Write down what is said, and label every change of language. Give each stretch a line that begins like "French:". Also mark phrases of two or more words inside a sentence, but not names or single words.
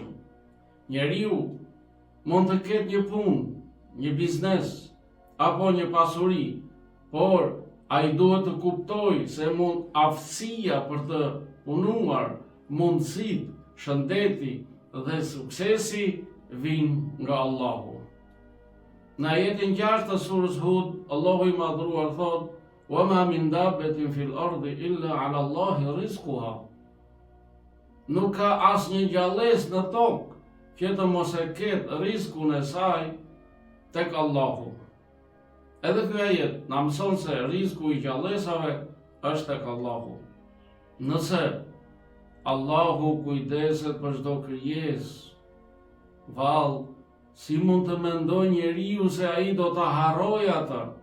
Albanian: Njeriu mund të ketë një punë, një biznes apo një pasuri, por ai duhet të kuptojë se mund aftësia për të punuar, mundësitë, shëndeti dhe suksesi vijnë nga Allahu. Në ajetin 6 të surës Hud, Allahu i madhruar thot:
Arabic: "وما من دابة في الأرض إلا على الله رزقها."
Albanian: Nuk ka asnjë gjallësë në tokë që të mos e ketë rrezikun e saj tek Allahu. Edhe ky ajet na mëson se rreziku i gjallësave është tek Allahu. Nëse Allahu kujdeset për çdo krijesë, vallë, si mund të mendojë njeriu se ai do ta harrojë atë?